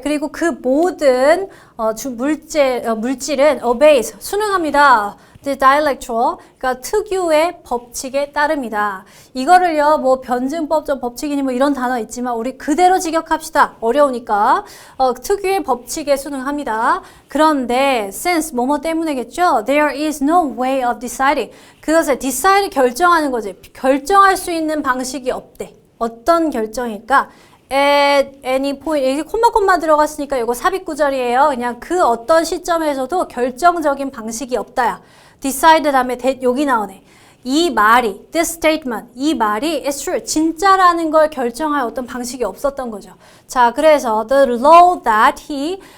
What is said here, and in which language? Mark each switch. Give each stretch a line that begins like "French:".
Korean: 그리고 그 모든 물질은 obeys, 순응합니다.
English: The dialectual,
Korean: 그러니까 특유의 법칙에 따릅니다. 이거를요, 뭐 변증법적 법칙이니 뭐 이런 단어 있지만 우리 그대로 직역합시다. 어려우니까 특유의 법칙에 순응합니다. 그런데
English: since
Korean: 뭐뭐 때문에겠죠.
English: There is no way of deciding.
Korean: 그것을 decide 결정하는 거지. 결정할 수 있는 방식이 없대. 어떤 결정일까?
English: at any point.
Korean: 여기 콤마 들어갔으니까 이거 삽입 구절이에요. 그냥 그 어떤 시점에서도 결정적인 방식이 없다야. decide 다음에 여기 나오네. 이 말이,
English: this statement,
Korean: 이 말이
English: is true,
Korean: 진짜라는 걸 결정할 어떤 방식이 없었던 거죠. 자, 그래서
English: the law that he